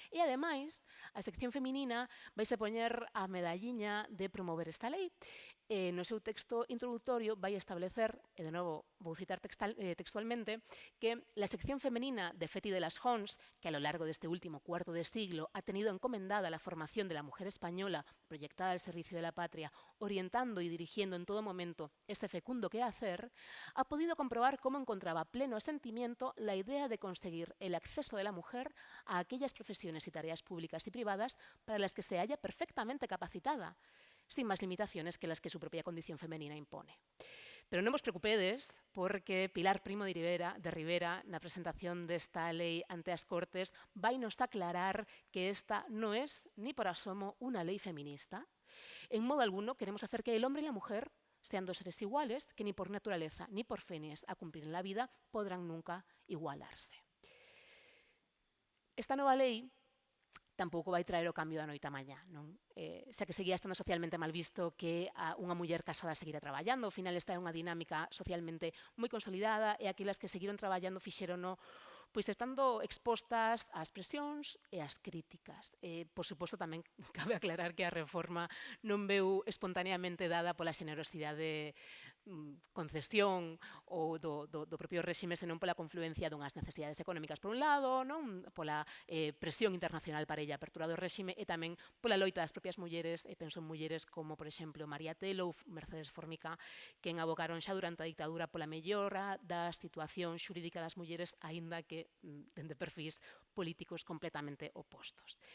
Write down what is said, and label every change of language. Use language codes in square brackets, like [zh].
[gl] E, ademais, a sección feminina vaise poñer a medalliña de promover esta lei. No seu texto introductorio vai establecer, e de novo vou citar textualmente, [es] que la sección femenina de Feti de las Hons, que a lo largo deste último cuarto de siglo ha tenido encomendada la formación de la mujer española proyectada al servicio de la patria, orientando y dirigiendo en todo momento este fecundo quehacer, ha podido comprobar cómo encontraba pleno asentimiento la idea de conseguir el acceso de la mujer a aquellas profesiones y tareas públicas y privadas para las que se halla perfectamente capacitada, sin más limitaciones que las que su propia condición femenina impone. [gl] Pero non vos preocupedes, porque Pilar Primo de Rivera, na presentación desta lei ante as Cortes, vai nos aclarar que esta non [es] es, ni por asomo, [gl] unha lei feminista. [es] En modo alguno queremos hacer que el hombre y la mujer sean dos seres iguales que ni por naturaleza ni por fines a cumplir en la vida podrán nunca igualarse. [gl] Esta nova lei tampouco vai traer o cambio da noite á mañá, non? Xa que seguía estando socialmente mal visto que unha muller casada seguira traballando, ao final esta é unha dinámica socialmente moi consolidada e aquelas que seguiron traballando fixérono pois estando expostas ás presións e ás críticas. Por suposto, tamén cabe aclarar que a reforma non veu espontaneamente dada pola xenerosidade concesión ou do propio réxime, senón pola confluencia dunhas necesidades económicas por un lado, pola presión internacional para ella apertura do réxime e tamén pola loita das propias mulleres, e penso en mulleres como, por exemplo, María Telo ou Mercedes Formica, que abocaron xa durante a dictadura pola mellora da situación xurídica das mulleres, aínda que dende perfís políticos completamente opostos.